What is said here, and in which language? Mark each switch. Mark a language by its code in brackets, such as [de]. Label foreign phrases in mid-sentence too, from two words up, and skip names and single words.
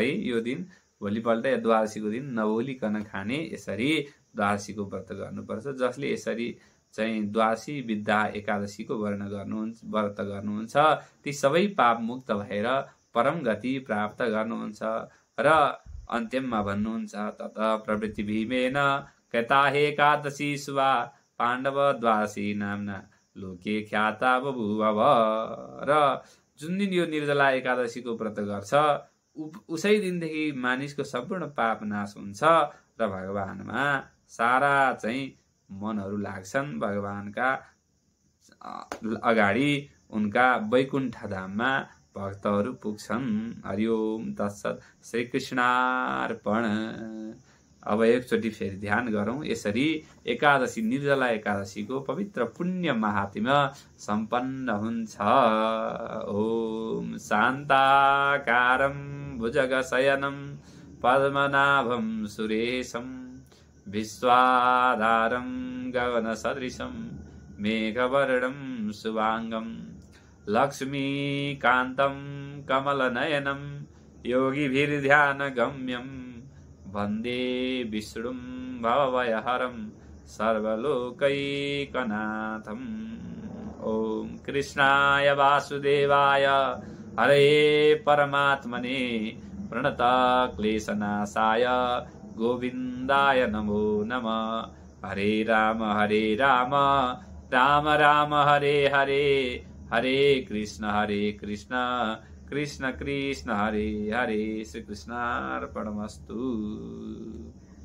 [ne] यो दिन भोलिपल्ट द्वादशीको दिन नबोलिकन खाने, यसरी द्वादशीको व्रत गर्नुपर्छ। जसले यसरी चाहिँ द्वादशी विद्या एकादशीको व्रत गर्नुहुन्छ ती सबै पाप मुक्त भएर परम गति प्राप्त गर्नुहुन्छ। र अन्त्यममा भन्नुहुन्छ, [sa] तत प्रवृत्ति भीमेन कता एकादशी शुभा पाण्डव द्वादशी नामना लोके ख्याता बभूव। [ne] र जुन दिन यो निर्जला एकादशीको व्रत गर्छ उसै दिनदेखि मानिसको सम्पूर्ण पाप नाश हुन्छ र भगवानमा सारा चाहिँ मनहरू लाग्छन्। भगवानका अगाडि उनका वैकुण्ठ धाममा भक्तहरू पुग्छन्। [sa] हरिओम तत्सत। श्रीकृष्णार्पण। [ne] अब एकचोटि फेरि ध्यान गरौँ। यसरी एकादशी, निर्जला एकादशीको पवित्र पुण्य महात्म्य सम्पन्न हुन्छ। [sa] ओम शान्ताकारं भुजगशयनं पद्मनाभं सुरेशं विश्वाधारं गगनसदृशं मेघवर्णं शुभांगं लक्ष्मीकान्तं कमलनयनं योगिभिर्ध्यानगम्यं वन्दे विष्णुं भवभयहरं सर्वलोकैकनाथम्। ओम कृष्णाय वासुदेवाय हरे परमात्मने प्रणतक्लेशनाशाय गोविन्दाय नमो नमः। हरे राम राम राम हरे हरे, हरे कृष्ण कृष्ण कृष्ण हरे हरे। श्री कृष्णार्पणमस्तु।